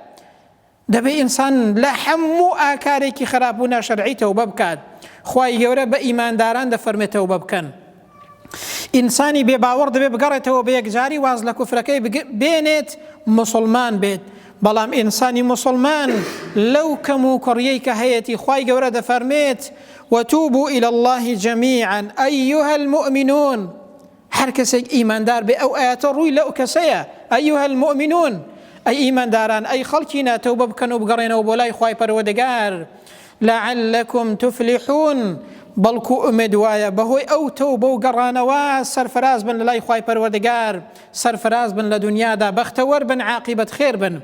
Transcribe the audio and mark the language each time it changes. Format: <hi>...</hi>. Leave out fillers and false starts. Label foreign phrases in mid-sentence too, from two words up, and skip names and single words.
<ckb>دەبێ ئینسان لە هەموو ئاکارێکی خراپ و ناشەرعی تەوبە بکات، خوای گەورە بە ئیمانداران دەفەرمێتەوە بە بکەن. ئینسانی بێباوەڕ دەبێت بگەڕێتەوە بە یەکجاری واز لە کوفرەکەی بێنێت مسلمان بێت. بەڵام ئینسانی مسلمان لەو کەم و کوڕیەی کە هەیەی خوای گەورە دەفەرمێت</ckb> <ar>وتوبوا إلى الله جميعا أيها المؤمنون.</ar> <ckb>هەر کەسێک ئیماندار بێ ئەو ئاەتە ڕووی لەو کەسەیە</ckb> <ar>أيها المؤمنون</ar> <ckb>ئەی ئیمانداران ئەی خەڵکینە تەوبە بکەن و بگەڕێنەوە بۆ لای خوای پەروەردگار</ckb> <ar>لعلكم تفلحون</ar> <ckb>بەڵکو ئومێد وایە بەهۆی ئەو تەوبە و گەڕانەوە سەرفراز بن لە لای خوای پەروەردگار سەرفراز بن لە دنیادا بەختەوەر بن عاقبەت خێر بن.</ckb>